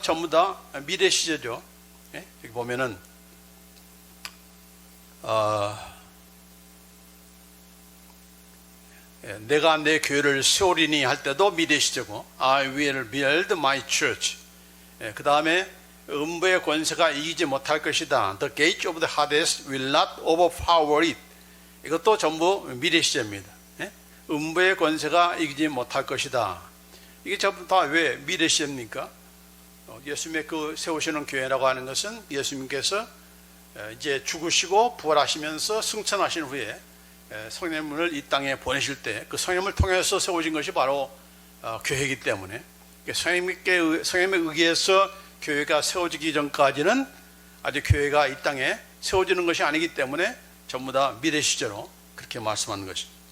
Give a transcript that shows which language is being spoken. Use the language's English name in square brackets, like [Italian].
[Korean] 전부 다 미래 시제죠. 여기 보면은 내가 내 교회를 세우리니 할 때도 미래 시제고, [English] I will build my church. [Korean] 그 다음에 음부의 권세가 이기지 못할 것이다. [English] The gate of the Hades will not overpower it. [Korean] 이것도 전부 미래 시제입니다. 음부의 권세가 이기지 못할 것이다. 이게 전부 다 왜 미래 시제입니까? 예수님의 그 세우시는 교회라고 하는 것은 예수님께서 이제 죽으시고 부활하시면서 승천하신 후에 성령님을 이 땅에 보내실 때, 그 성령님을 통해서 세워진 것이 바로 교회이기 때문에, 성령님에 의해서 교회가 세워지기 전까지는 아직 교회가 이 땅에 세워지는 것이 아니기 때문에 전부 다 미래 시제로 그렇게 말씀하는 것이죠.